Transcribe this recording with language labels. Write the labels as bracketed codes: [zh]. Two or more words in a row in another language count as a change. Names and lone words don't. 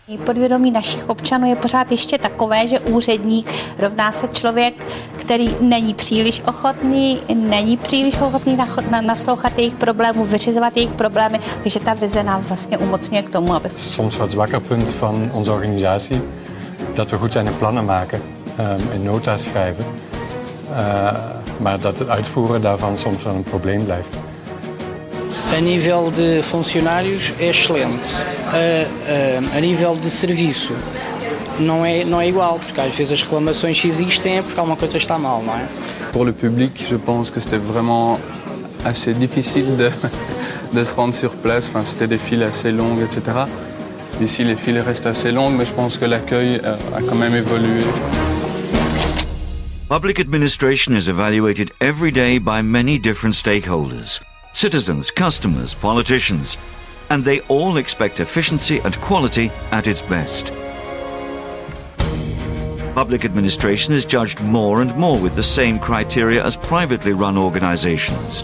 [cs] podvědomí našich občanů je pořád ještě takové, že úředník rovná se člověk, který není příliš ochotný naslouchat jejich problémů, vyřizovat jejich problémy, takže ta vize nás vlastně umocňuje k tomu, aby... [nl] Soms wat zwakker punt van onze organisatie, dat we goed zijn in plannen maken, in nota schrijven, maar dat het uitvoeren daarvan soms wel een probleem blijft. [pt] A nível de funcionários é excelente. A nível de serviço não é igual, porque às vezes as reclamações que existem é porque alguma coisa está mal, não é? [fr] Pour le public, je pense que c'était vraiment assez difficile de se rendre sur place. Enfin, c'était des files assez longues, etc. Ici, les files restent assez longues, mais je pense que l'accueil a quand même évolué. [en] Public administration is evaluated every day by many different stakeholders. Citizens, customers, politicians, and they all expect efficiency and quality at its best. Public administration is judged more and more with the same criteria as privately run organizations.